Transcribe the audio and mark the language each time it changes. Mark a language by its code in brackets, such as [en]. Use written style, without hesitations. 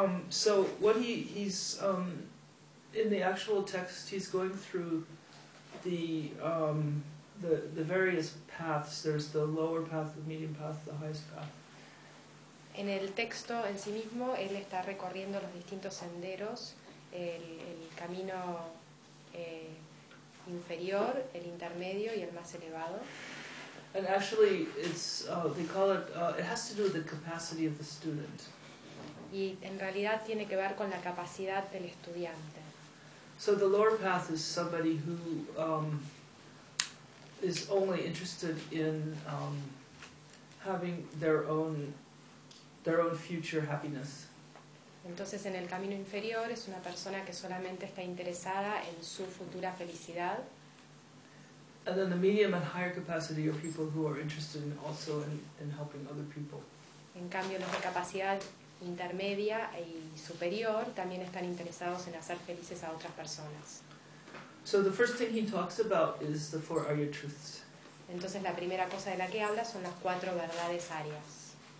[en] So what he's in the actual text, he's going through the various paths. There's the lower path, the medium path, the highest path. [es] En el texto en sí mismo, él está recorriendo los distintos senderos, el camino inferior, el intermedio y el más elevado. [en] And actually, it's they call it. It has to do with the capacity of the student. [es] Y en realidad tiene que ver con la capacidad del estudiante. [en] So the lower path is somebody who is only interested in having their own future happiness. [es] Entonces, en el camino inferior es una persona que solamente está interesada en su futura felicidad. [en] And then the medium and higher capacity are people who are interested in also in helping other people. [es] En cambio, los de capacidad intermedia y superior también están interesados en hacer felices a otras personas. [en] So the first thing he talks about is the four arya truths. [es] Entonces la primera cosa de la que habla son las cuatro verdades arias.